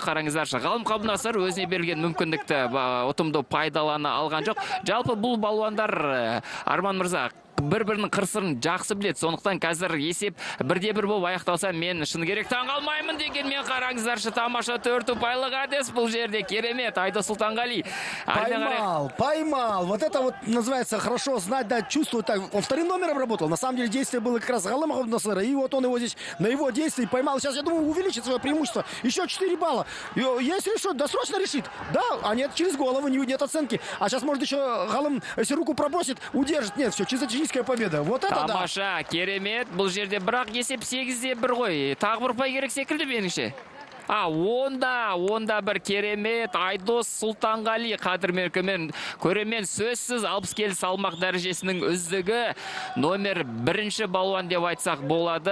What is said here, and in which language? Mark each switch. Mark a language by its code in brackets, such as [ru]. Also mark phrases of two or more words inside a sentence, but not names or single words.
[kk] Қараңыздаршы, Ғалым Қабдынасыр өзіне берілген мүмкіндікті ұтымды пайдалана алған жоқ. Жалпы бұл балуандар, Арман мырза, бір-бірінің қырсырын жақсы біледі. Сондықтан қазір есеп 1-1 болып аяқталса, мен шыны керек таңғалмаймын дегенмен, қараңыздаршы, тамаша 4 ұпайлық әдіс бұл жерде. Керемет, Айдос Сұлтанғали. [ru] Поймал. Вот это вот называется хорошо знать, да, чувствовать. Так, он вторым номером работал. На самом деле действие было как раз Ғалым Қабдынасыра. И вот он его здесь на его действии поймал. Сейчас, я думаю, увеличит свое преимущество. Еще 4 балла. Если решит, досрочно решит. Да, а нет, через голову, нет оценки. А сейчас, может, еще Ғалым, если руку пробросит, удержит. Нет, все, чисто победа. Вот это [kk] тамаша, керемет. Бұл жерде бірақ есеп 8-1 ғой. Тағы бір ұпай керек секілді меніңше. Онда бір керемет. Айдос Сұлтанғали қадірмен көремен сөзсіз 60 келі салмақ дәрежесінің үздігі, номер 1 балуан деп айтсақ болады.